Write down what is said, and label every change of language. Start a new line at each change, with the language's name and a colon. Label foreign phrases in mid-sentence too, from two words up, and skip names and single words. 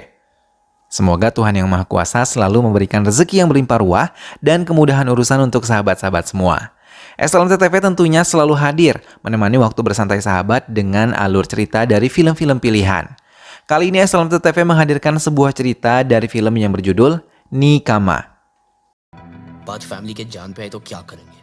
Indonesian: Semoga Tuhan Yang Maha Kuasa selalu memberikan rezeki yang berlimpah ruah dan kemudahan urusan untuk sahabat-sahabat semua. SLMT-TV tentunya selalu hadir menemani waktu bersantai sahabat dengan alur cerita dari film-film pilihan. Kali ini SLMT-TV menghadirkan sebuah cerita dari film yang berjudul Nikama.
Hindi: बात फैमिली के जान पे है तो क्या करेंगे?